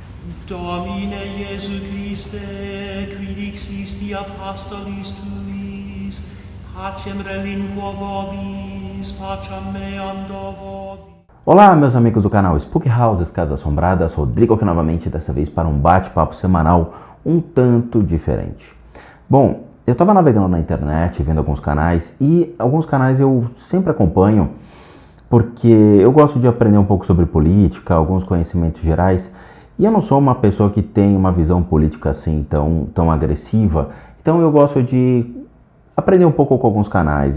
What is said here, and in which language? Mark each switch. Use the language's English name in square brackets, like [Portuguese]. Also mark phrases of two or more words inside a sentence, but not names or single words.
[Latin] Domine Iesu Christe, qui dixisti apostolis tuis, pacem relinquo vobis, pacem meando vobis. [Portuguese] Olá, meus amigos do canal Spook Houses Casas Assombradas, Rodrigo aqui novamente, dessa vez para um bate-papo semanal um tanto diferente. Bom, eu estava navegando na internet, vendo alguns canais, e alguns canais eu sempre acompanho, porque eu gosto de aprender um pouco sobre política, alguns conhecimentos gerais, e eu não sou uma pessoa que tem uma visão política assim tão agressiva, então eu gosto de aprender um pouco com alguns canais.